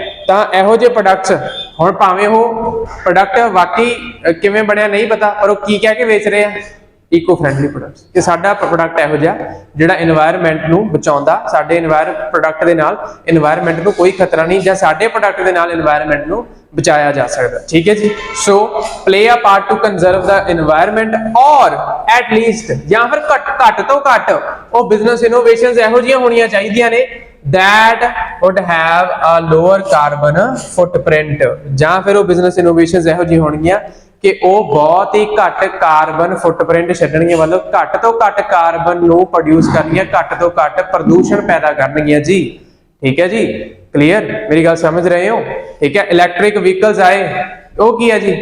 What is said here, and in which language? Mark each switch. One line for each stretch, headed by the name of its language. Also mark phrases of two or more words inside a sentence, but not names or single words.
Punjabi: ਤਾਂ ਇਹੋ ਜਿਹੇ ਪ੍ਰੋਡਕਟਸ, ਹੁਣ ਭਾਵੇਂ ਉਹ ਪ੍ਰੋਡਕਟ ਵਾਕਈ ਕਿਵੇਂ ਬਣਿਆ ਨਹੀਂ ਪਤਾ, ਪਰ ਉਹ ਕੀ ਕਹਿ ਕੇ ਵੇਚ ਰਹੇ ਆ?
English: eco friendly products.
Punjabi: ਕਿ ਸਾਡਾ ਪ੍ਰੋਡਕਟ ਇਹੋ ਜਿਹਾ ਜਿਹੜਾ এনवायरमेंट ਨੂੰ ਬਚਾਉਂਦਾ, ਸਾਡੇ ਪ੍ਰੋਡਕਟ ਦੇ ਨਾਲ এনवायरमेंट ਨੂੰ ਕੋਈ ਖਤਰਾ ਨਹੀਂ, ਜਾਂ ਸਾਡੇ ਪ੍ਰੋਡਕਟ ਦੇ ਨਾਲ এনवायरमेंट ਨੂੰ ਬਚਾਇਆ ਜਾ ਸਕਦਾ, ਠੀਕ ਹੈ ਜੀ।
English: ਸੋ play a part to conserve the environment, or at least,
Punjabi: ਜਾਂ ਫਿਰ ਘੱਟ ਤੋਂ ਘੱਟ ਉਹ
English: business innovations
Punjabi: ਇਹੋ ਜਿਹੀਆਂ ਹੋਣੀਆਂ ਚਾਹੀਦੀਆਂ ਨੇ
English: that would have a lower carbon footprint,
Punjabi: ਜਾਂ ਫਿਰ ਉਹ
English: business innovations
Punjabi: ਇਹੋ ਜਿਹੀਆਂ ਹੋਣਗੀਆਂ ਕਿ ਉਹ ਬਹੁਤ ਹੀ ਘੱਟ
English: carbon footprint
Punjabi: ਛੱਡਣਗੀਆਂ, ਮਤਲਬ ਘੱਟ ਤੋਂ ਘੱਟ ਕਾਰਬਨ ਨੂੰ ਪ੍ਰੋਡਿਊਸ ਕਰਨਗੀਆਂ, ਘੱਟ ਤੋਂ ਘੱਟ ਪ੍ਰਦੂਸ਼ਣ ਪੈਦਾ ਕਰਨਗੀਆਂ ਜੀ, ਠੀਕ ਹੈ ਜੀ। ਕਲੀਅਰ? ਮੇਰੀ ਗੱਲ ਸਮਝ ਰਹੇ ਹੋ? ਠੀਕ ਹੈ।
English: electric vehicles
Punjabi: ਆਏ, ਉਹ ਕੀ ਹੈ ਜੀ?